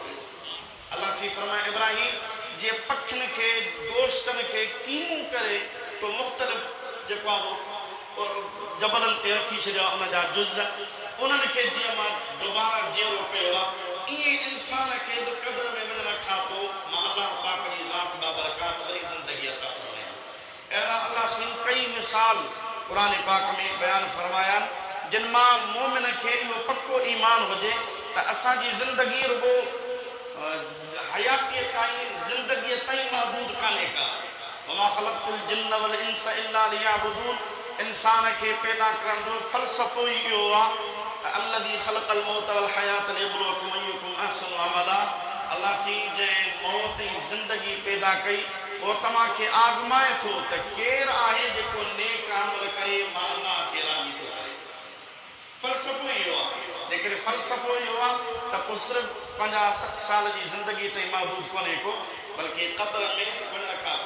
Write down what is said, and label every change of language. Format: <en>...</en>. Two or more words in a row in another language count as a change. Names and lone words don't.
<sd>अलाह सी फरमाए इब्राहिम जे पखियुनि खे, गोश्तनि खे कीमो करे तो मुख़्तलिफ़ जेको आहे जबलनि ते रखी छॾिया उन जा जुज़, उन्हनि खे जीअं मां दुबारा जीअरो कयो आहे, ईअं इंसान खे बि क़दर में वञण खां पोइ मां अलाह पाक जी ज़ात बाबरकात वरी ज़िंदगी अता फरमाया। अहिड़ा अलाह साईं कई मिसाल क़ुरान पाक में बयानु फरमाया आहिनि, जिन मां मोमिन खे इहो पको ईमान हुजे त असांजी ज़िंदगी रुगो हयातीअ ताईं, ज़िंदगीअ ताईं महदूद कान्हे का।</sd> <ar>وما خلقت الجن والإنس إلا ليعبدون,</ar> <sd>इंसान खे पैदा करण जो फ़लसफ़ो ई इहो आहे त</sd> <ar>الذي خلق الموت والحياة ليبلوكم أيكم أحسن عملا.</ar> <sd>अलाह सी जंहिं मौत ऐं ज़िंदगी पैदा कई, उहो तव्हांखे आज़माए थो त केरु आहे जेको नेक अमल करे, मां अलाह खे राज़ी थो करे। फ़लसफ़ो इहो आहे। जेकॾहिं फ़लसफ़ो इहो आहे त पोइ सिर्फ़ु 50-60 साल जी ज़िंदगी ताईं महदूद कोन्हे को, बल्कि क़ब्र में वञण खां पोइ।</sd>